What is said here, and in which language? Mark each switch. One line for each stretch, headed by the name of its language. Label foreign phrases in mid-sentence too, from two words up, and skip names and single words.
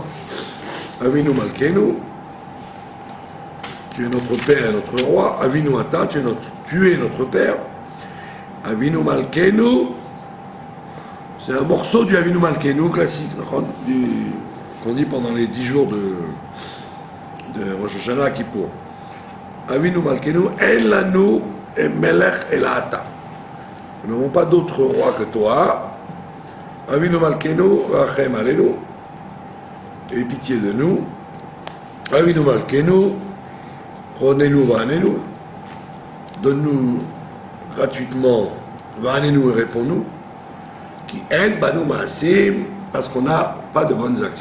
Hebrew: אבינו מלכנו,
French: tu es notre père et notre roi.
Hebrew: אבינו אתה,
French: tu es notre père.
Hebrew: אבינו מלכנו,
French: c'est un morceau du
Hebrew: אבינו מלכנו
French: classique, qu'on dit pendant les 10 jours de Rosh Hashanah Kippour.
Hebrew: אבינו מלכנו, אין לנו מלך אלא אתה.
French: Nous n'avons pas d'autre roi que toi.
Hebrew: אבינו מלכנו, רחם עלינו,
French: et pitié de nous.
Hebrew: אבינו מלכנו, חננו ועננו,
French: donne-nous gratuitement, Vanenu et réponds-nous, qui
Hebrew: אין בנו מעשים,
French: parce qu'on n'a pas de bonnes actions.